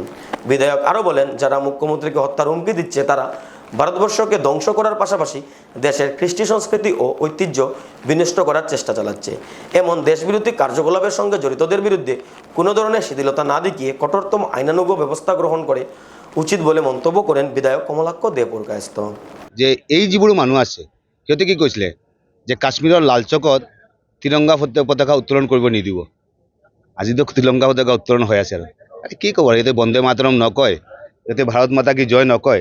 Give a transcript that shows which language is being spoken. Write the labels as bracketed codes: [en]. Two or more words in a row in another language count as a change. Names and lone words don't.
[bn] বিধায়ক আরও বলেন, যারা মুখ্যমন্ত্রীকে হত্যার হুমকি দিচ্ছে তারা ভারতবর্ষকে ধ্বংস করার পাশাপাশি দেশের কৃষ্টি সংস্কৃতি ও ঐতিহ্য বিনষ্ট করার চেষ্টা চালাচ্ছে। এমন দেশবিরোধী কার্যকলাপের সঙ্গে জড়িতদের বিরুদ্ধে কোনো ধরনের শিথিলতা না দেখিয়ে কঠোরতম আইনানুগ ব্যবস্থা গ্রহণ করে উচিত বলে মন্তব্য করেন বিধায়ক কমলাক্ষ দেবপুরকায়স্থ। [as] যে এই যিবোৰ মানুহ আছে সিহঁতে কি কৈছিলে যে কাশ্মীৰৰ লাল চকত তিৰংগা পতাকা উত্তোলন কৰিব নিদিব। আজিতো তিৰংগা পতাকা উত্তোলন হৈ আছে আৰু কি ক'ব, ইয়াতে বন্দে মাতৰম নকয়, ইয়াতে [hi] भारत माता की जय [as] নকয়।